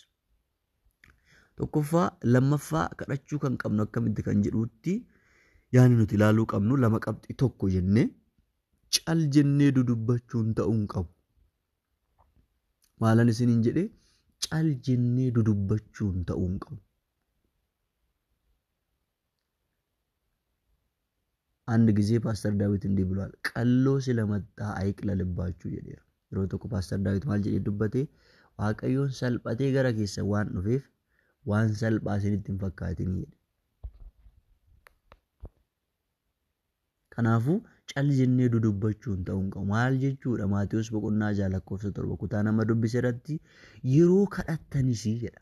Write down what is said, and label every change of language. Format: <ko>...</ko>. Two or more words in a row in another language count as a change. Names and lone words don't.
<om>Tokkoffaa, lammaffaa kadhachuu kan qabnu akkamitti kan jedhuutti yaani nuti ilaaluu qabnu 2 qabxii 1 jennee cal jennee dudubbachuun ta'uu hin qabu. Maalan isiniin jedhee cal jennee dudubbachuun ta'uu hin qabu.</om> <am>አንድ ጊዜ ፓስተር ዳዊት እንዲህ ብሏል። ቀሎ ስለመጣ አይቅለልባችሁ jedheera.</am> <om>Yeroo tokko ፓስተር ዳዊት maal jedhee dubbate Waaqayyoon salphatee gara keessa waan dhufeef waan salphaa isinitti hin fakkaatin jedhe. Kanaafuu cal jennee dudubbachuun ta'uu hin qabu. Maal jechuudha? Maatiyos boqonnaa 6:7 kutaa nama dubbise irratti yeroo kadhattanis jedha.</om>